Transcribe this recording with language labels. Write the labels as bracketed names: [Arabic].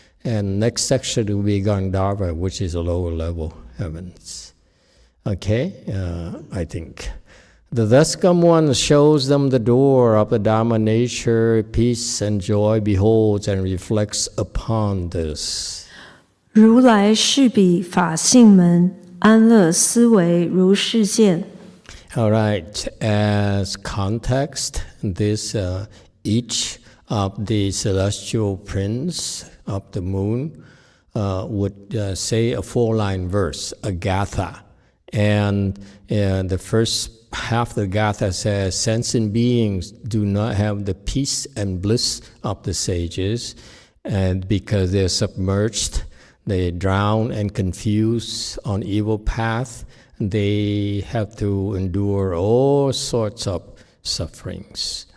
[English] And next section will be Gandharva, which is a lower level heavens. Okay, I think. The thus come one shows them the door of the Dharma nature, peace and joy beholds and reflects upon this. [Chinese] 如来是彼法性门，安乐思维如是见。 [English] All right, as context, this each of the celestial prince of the moon would say a 4-line verse, a gatha. And the first half of the gatha says, sentient beings do not have the peace and bliss of the sages, and because they're submerged, they drown and confused on evil path, they have to endure all sorts of sufferings.